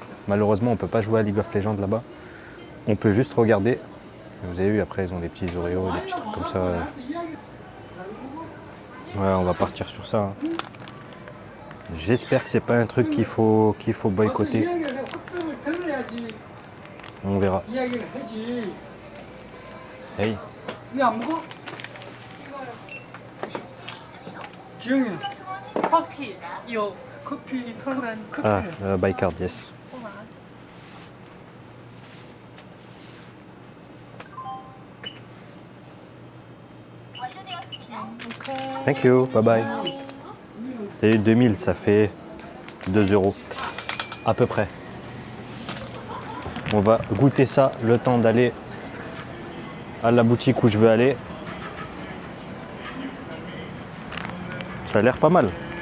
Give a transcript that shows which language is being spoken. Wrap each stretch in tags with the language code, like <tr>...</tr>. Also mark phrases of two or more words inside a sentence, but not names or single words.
<fr>Malheureusement on peut pas jouer à League of Legends là-bas. On peut juste regarder. Vous avez vu, après ils ont des petits Oreos, des petits trucs comme ça. Ouais, on va partir sur ça. Hein. J'espère que c'est pas un truc qu'il faut boycotter. On verra. Hey.</fr> <ko>커피, 요 커피 선한 커피.</ko> <en>Ah, by card, yes. Thank you, bye bye.</en> <fr>Et 2000, ça fait 2 € à peu près. On va goûter ça le temps d'aller à la boutique où je veux aller. Ça a l'air pas mal.</fr>